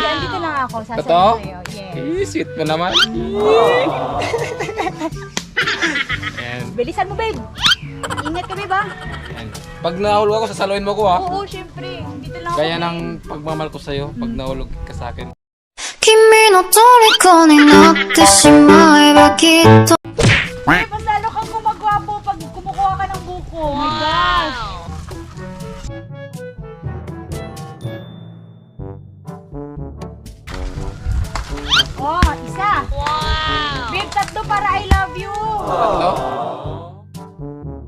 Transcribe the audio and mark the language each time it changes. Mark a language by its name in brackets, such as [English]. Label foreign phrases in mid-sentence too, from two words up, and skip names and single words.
[Filipino] Andito lang ako. Totoo? Sasabihin sa'yo. Yeah. Sweet mo naman. Ayan. Bilisan mo, babe. Ingat ka, babe, ha? Ayan. Pag nahulog ako, sasaluin mo ko ha. Oo, siyempre. Dito lang ako. Gaya ng pagmamahal ko sa'yo, pag nahulog ka sa akin. [Japanese] 君の虜になってしまえばきっと [Filipino] Babe, mas lalo kang gumagwapo pag kumukuha ka ng buko. [English] Oh my gosh. Oh, isa. [Filipino] Babe, tatlo para [English] I love you. [Filipino] Tatlo?